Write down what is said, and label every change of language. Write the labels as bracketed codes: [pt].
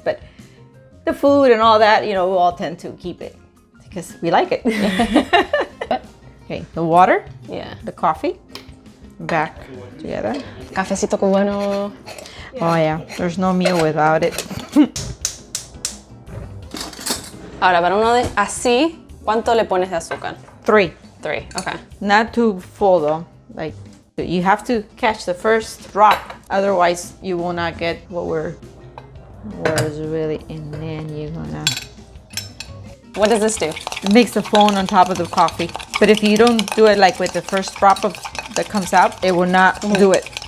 [en] But the food and all that, you know, we all tend to keep it because we like it. Okay, the water. Yeah. The coffee. Back together. [es] Cafecito cubano. [en] Oh yeah, there's no meal without it. [es] Ahora, para uno de así, ¿cuánto le pones de azúcar? 3. [en] 3. Okay. Not too full though. Like, you have to catch the first drop, otherwise you will not get what is really, and then you're gonna. What does this do? It makes the foam on top of the coffee. But if you don't do it like with the first drop that comes out, it will not do it.